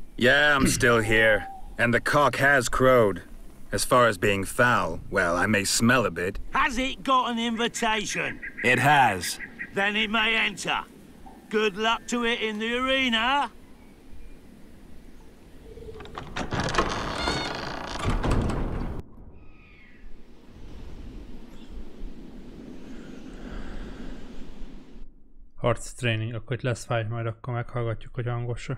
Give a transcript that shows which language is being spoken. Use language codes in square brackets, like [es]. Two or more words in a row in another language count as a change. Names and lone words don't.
[en] Yeah, I'm still here. And the cock has crowed. As far as being foul, well, I may smell a bit. Has it got an invitation? It has. Then it may enter. Good luck to it in the arena. [hu] Harc training, akkor itt lesz fight, majd akkor meghallgatjuk, hogy hangos-e.